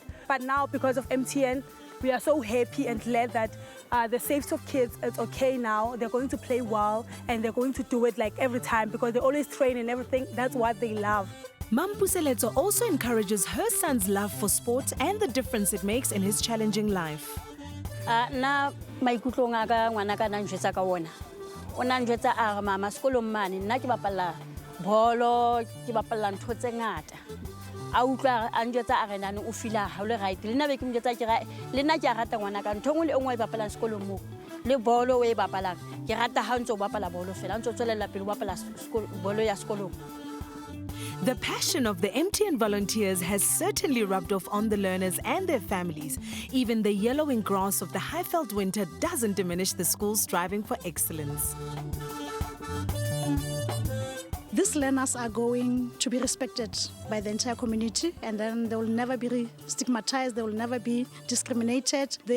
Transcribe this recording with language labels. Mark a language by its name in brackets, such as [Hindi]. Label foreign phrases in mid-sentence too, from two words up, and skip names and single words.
[English] But now, because of MTN, we are so happy and glad that the safety of kids is okay now. They're going to play well, and they're going to do it like every time because they always train and everything. That's what they love. Mampuseletso also encourages her son's love for sport and the difference it makes in his challenging life. [Southern Sotho] Na maikutlo nga ka ngwana ka na njwetsa ka wona. O na njwetsa a mama sekolong mane nna ke bapala bolo, ke bapala ntho tse ngata. A utlwa a njwetsa a re nane o fila ha le right. Le nna be ke njwetsa ke ra le nna ke a rata ngwana ka ntho ngwe le engwe e bapala sekolong mo. Le bolo o e bapala. Ke rata ha ntse o bapala bolo fela ntse o tswelela pele o bapala bolo ya sekolong. [English] The passion of the MTN volunteers has certainly rubbed off on the learners and their families. Even the yellowing grass of the Highveld winter doesn't diminish the school's striving for excellence. These learners are going to be respected by the entire community, and then they will never be stigmatized, they will never be discriminated.